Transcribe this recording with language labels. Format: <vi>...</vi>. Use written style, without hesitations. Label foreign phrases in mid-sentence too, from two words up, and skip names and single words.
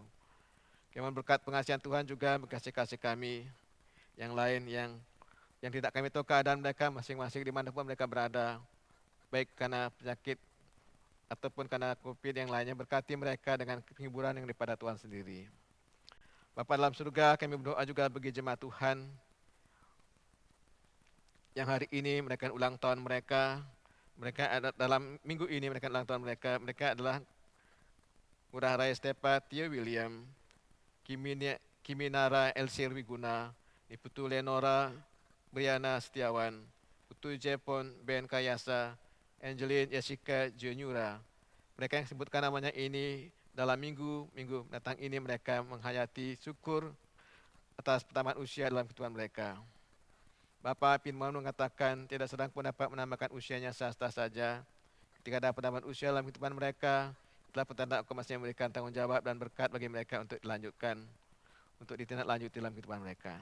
<id>Kami mohon berkat pengasihan Tuhan juga kasih-kasih kami yang lain yang tidak kami tahu keadaan mereka masing-masing di manapun mereka berada, baik karena penyakit ataupun karena COVID yang lainnya. Berkati mereka dengan penghiburan yang daripada Tuhan sendiri. Bapa dalam surga, kami berdoa juga bagi jemaat Tuhan yang hari ini mereka ulang tahun mereka. Mereka ada dalam minggu ini mereka ulang tahun mereka. Mereka adalah Ngurah Rai Stepa Tio William, Kiminara Elsir Wiguna, Putu Lenora Briana Setiawan, Putu Jepon Ben Kayasa, Angeline Jessica Juniora. Mereka yang sebutkan namanya ini dalam minggu datang ini mereka menghayati syukur atas pertambahan usia dalam kehidupan mereka. Bapa, firman mengatakan tidak sedang pun dapat menambahkan usianya sasta saja. Ketika ada pertambahan usia dalam kehidupan mereka, itulah petanda Engkau masih memberikan tanggung jawab dan berkat bagi mereka untuk dilanjutkan, untuk ditindaklanjuti dalam kehidupan mereka.</id>